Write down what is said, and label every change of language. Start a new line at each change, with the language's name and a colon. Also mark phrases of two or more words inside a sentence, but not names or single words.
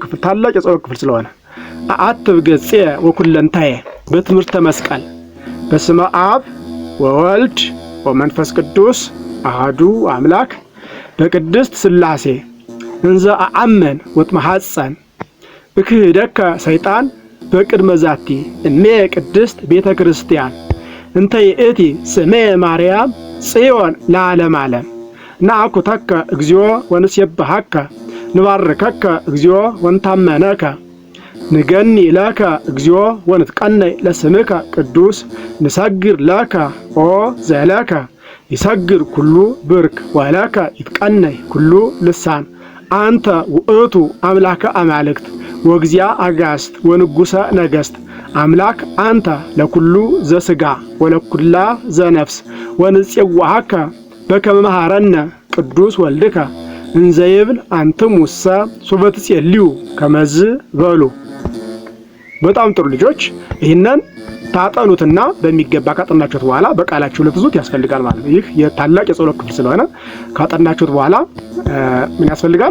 Amharic: ክፍል ታላቅ የጸሎት ክፍል ስለሆነ
Geez: አትብ ገጼ ወኩለንታዬ በትምህርተ መስቀል በስመ አብ ወወልድ ወመንፈስ ቅዱስ አሐዱ አምላክ በቅድስት ሥላሴ እንዘ አአመን ወትመሐፀን እክህደከ ሰይጣን በቅድመ ዛቲ እሜ ቅድስት ቤተ ክርስቲያን እንተ ይእቲ ስሜ ማርያም ጽዮን ለዓለም ዓለም ናኩተከ እግዚኦ ወንሴብሐከ ንባርከከ እግዚኦ ወንታመነከ ንገኒ ለከ እግዚኦ ወንትቀነይ ለስምከ ቅዱስ ንሰግር ለከ ኦ ዘለከ ይሰግር ኩሉ ብርክ ወለከ ይትቀነይ ኩሉ ልሳን አንተ ውእቱ አምላከ አማልክት ወግዚአ አጋስት ወንጉሰ ነገስት አምላክ አንተ ለኩሉ ዘስጋ ወለኩላ ዘነፍስ ወንጽዋሃከ በከመ መሐረነ ቅዱስ ወልድከ እንዘይብል አንትሙሰ ሶበ ትጼልዩ ከመዝ በሉ።
Amharic: በጣም ጥሩ ልጆች፣ ይህንን ታጠኑትና በሚገባ ካጠናችሁት በኋላ በቃላችሁ ልትዙት ያስፈልጋል ማለት ነው። ይህ የታላቅ የጸሎት ክፍል ስለሆነ ካጠናችሁት በኋላ ምን ያስፈልጋል?